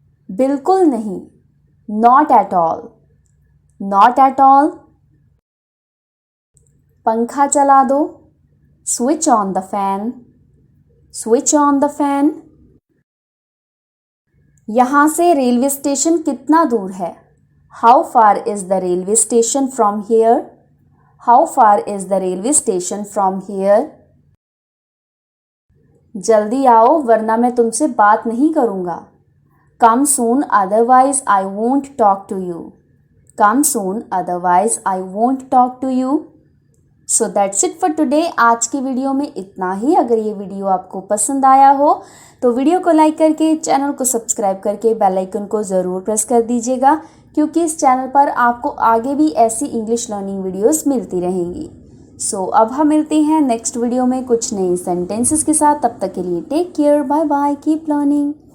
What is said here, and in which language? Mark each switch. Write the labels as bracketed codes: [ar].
[hi] बिल्कुल नहीं। [en] Not at all. Not at all. [hi] पंखा चला दो। [en] Switch on the fan. Switch on the fan. [hi] यहाँ से रेलवे स्टेशन कितना दूर है? [en] How far is the railway station from here? How far is the railway station from here? [hi] जल्दी आओ वरना मैं तुमसे बात नहीं करूँगा। [en] Come soon otherwise I won't talk to you. Come soon otherwise I won't talk to you. So that's it for today. [hi] आज की वीडियो में इतना ही। अगर ये वीडियो आपको पसंद आया हो तो वीडियो को लाइक करके चैनल को सब्सक्राइब करके बेल आइकन को ज़रूर प्रेस कर दीजिएगा, क्योंकि इस चैनल पर आपको आगे भी ऐसी इंग्लिश लर्निंग वीडियोस मिलती रहेंगी। सो अब हम मिलते हैं नेक्स्ट वीडियो में कुछ नए सेंटेंसेस के साथ। तब तक के लिए take care, bye bye, keep learning.